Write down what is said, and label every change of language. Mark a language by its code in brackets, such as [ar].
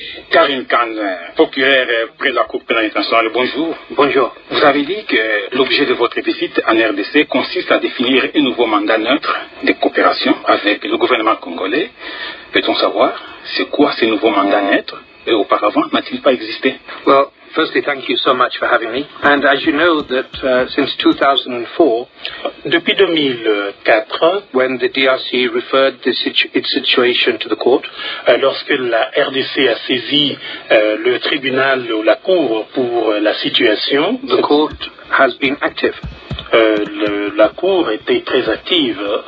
[fr] Karim Khan, procureur près de la Cour pénale internationale, bonjour. Bonjour. Vous avez dit que l'objet de votre visite en RDC consiste à définir un nouveau mandat neutre de coopération avec le gouvernement congolais. Peut-on savoir c'est quoi ce nouveau mandat neutre et auparavant n'a-t-il pas existé? [en] Well, firstly, thank you so much for having me. And as you know that since 2004, [fr] depuis 2004, [en] when the DRC referred its situation to the court, [fr] lorsque la RDC a saisi le tribunal ou la cour pour la situation, [en] the court has been active. [fr] La cour était très active.